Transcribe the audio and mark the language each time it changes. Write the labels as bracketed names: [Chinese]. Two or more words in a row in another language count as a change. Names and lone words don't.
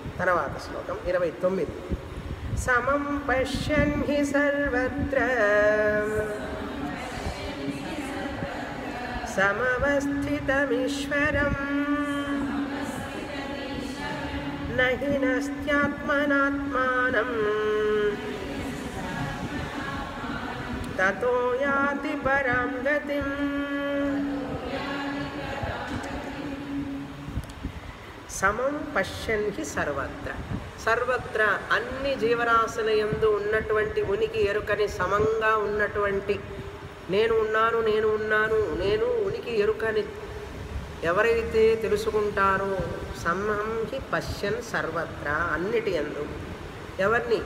[Telugu] తర్వాత శ్లోకం [Sanskrit] 29. సమం పశ్యన్ హి సర్వత్ర సమవస్థితమీశ్వరం నహి నస్త్యాత్మనాత్మానం తతో యాతి పరాం గతిం. సమం పశ్యన్ హి సర్వత్ర, [Telugu] సర్వత్ర అన్ని జీవరాశుల యందు ఉన్నటువంటి ఉనికి ఎరుకని సమంగా ఉన్నటువంటి నేను ఉన్నాను, నేను ఉన్నాను, నేను ఉనికి ఎరుకని ఎవరైతే తెలుసుకుంటారో, [Sanskrit] సమం హి పశ్యన్ సర్వత్ర [Telugu] అన్నిటి యందు ఎవరిని?